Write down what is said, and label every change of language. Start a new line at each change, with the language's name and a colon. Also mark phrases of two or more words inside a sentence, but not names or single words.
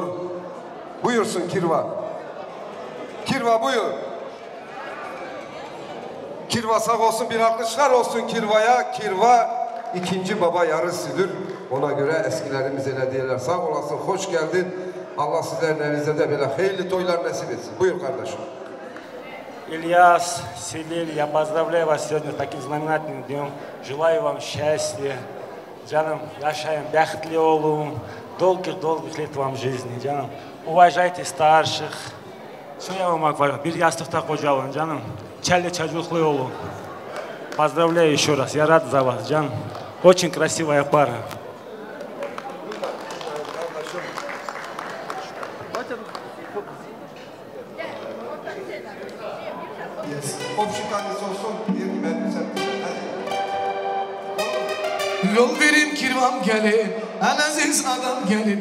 Turkish: Buyursun Kirva. Kirva buyur. Kirva sağ olsun, bir alkışlar olsun Kirva'ya. Kirva ikinci baba yarısıdır. Ona göre eskilerimiz öyle diyorlar. Sağ olasın, hoş geldin. Allah sizlerin elinizde de böyle hayırlı toylar nasip etsin. Buyur kardeşim.
Russian: Ильяс, Селиль, я поздравляю вас сегодня с таким знаменательным днем. Желаю вам счастья.
Turkish: Canım, yaşayın, бақытлы olun.
Russian: Долгих лет вам жизни, canım. Уважайте старших. Что я вам могу говорить?
Turkish: Bir yastıkta koca olun, canım. Çelli çocuklu olun.
Russian: Поздравляю еще раз, я рад за вас, canım. Очень красивая пара.
Turkish: Komşu tanesi olsun, diyor ki ben güzel. Yol verin kirvam gelin, en aziz adam gelin.